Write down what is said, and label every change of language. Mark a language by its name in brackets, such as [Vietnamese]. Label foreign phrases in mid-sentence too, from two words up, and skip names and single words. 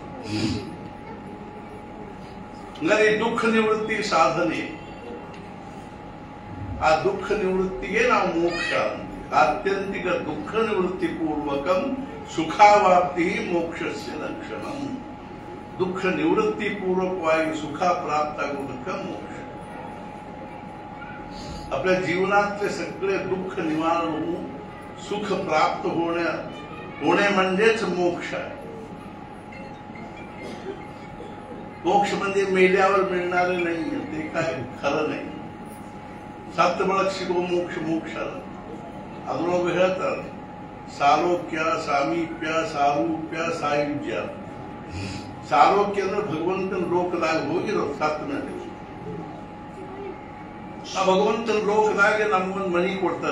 [Kannada] ಹಂಗಾರೆ ದುಃಖ ನಿವೃತ್ತಿ ಸಾಧನೆ, ಆ ದುಃಖ ನಿವೃತ್ತಿಗೆ ನಾವು ಮೋಕ್ಷ ಅಂತೀವಿ. [Sanskrit] ಆತ್ಯಂತಿಕ ದುಃಖ ನಿವೃತ್ತಿ ಪೂರ್ವಕಂ ಸುಖಾವಾಪ್ತಿ ಮೋಕ್ಷಸ್ಯ ಲಕ್ಷಣಂ. [Kannada] ದುಃಖ ನಿವೃತ್ತಿ पूर्वकವಾಗಿ ಸುಖ ಪ್ರಾಪ್ತ ಆಗೋದಕ್ಕೆ ಮೋಕ್ಷ. [Marathi] आपल्या जीवनातले सगळे दुःख निवारण होऊन सुख प्राप्त होणे म्हणजेच मोक्ष आहे. मोक्ष म्हणजे मेल्यावर मिळणारे नाही, ते काय खरं नाही. [Kannada] ಸತ್ತ ಬಳಕ ಸಿಗುವ ಮೋಕ್ಷ ಅದರೊಳಗೆ ಹೇಳ್ತಾರೆ ಸಾಲೋಕ್ಯ ಸಾಮೀಪ್ಯ ಸಾರೂಪ್ಯ ಸಾಯುಜ್ಯ. ಸಾಲೋಕ್ಯ ಅಂದ್ರೆ ಭಗವಂತನ ಲೋಕದಾಗ ಹೋಗಿರೋದು ಸತ್ತ ಮೇಲೆ. ಆ ಭಗವಂತನ ಲೋಕದಾಗೆ ನಮ್ಗೊಂದು ಮನಿ ಕೊಡ್ತಾರೆ.